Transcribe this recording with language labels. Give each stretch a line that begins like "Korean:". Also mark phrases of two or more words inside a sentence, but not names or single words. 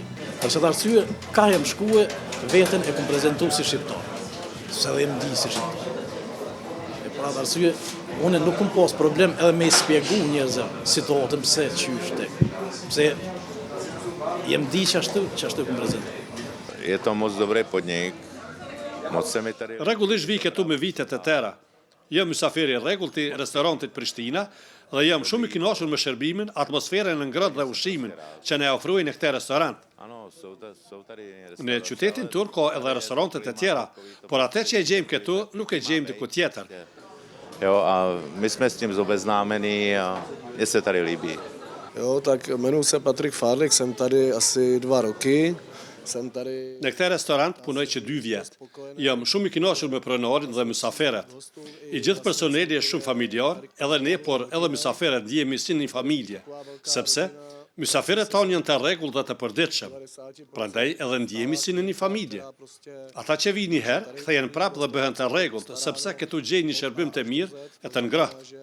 Albanian: Për çfarë arsye ka jem shkue veten e kom prezentu si shqiptar. Se dhe jem di si shqiptar. E për atë arsye, unë nuk kom pas problem edhe me i spjegu njerëzve situatën pse qysh tek. Pse jem di çashtu kom prezentu.
Czech: Je to moc dobrý podnik, moc se mi tady...
Albanian: Rregullisht vi këtu me vitet e tëra. Jam mysafir i rregullt i restorantit Prishtina dhe jam shumë i kënaqur me shërbimin, atmosferën e ngrohtë dhe ushqimin që na ofrojnë në këtë restorant. Në qytetin tur ka edhe restorantet e tjera, por atë që e gjejmë këtu nuk e gjejmë diku tjetër.
Czech: Jo, a my jsme s tím zobeznámeni a je se tady líbí. Jo, tak jmenuji se Patrik Farlik, jsem tady asi 2 roky.
Albanian: Në këtë restorant punoj që 2 vjet. Jam shumë i kënaqur me pronarin dhe mysafirët. I gjithë personeli është shumë familjar, edhe ne, por edhe mysafirët ndjehemi si një familje, sepse mysafirët tanë janë të rregullt dhe të përditshëm. Prandaj edhe ndjehemi si në një familje. Ata që vijnë një herë, kthehen prapë dhe bëhen të rregullt, sepse këtu gjejnë një shërbim të mirë e të ngrohtë.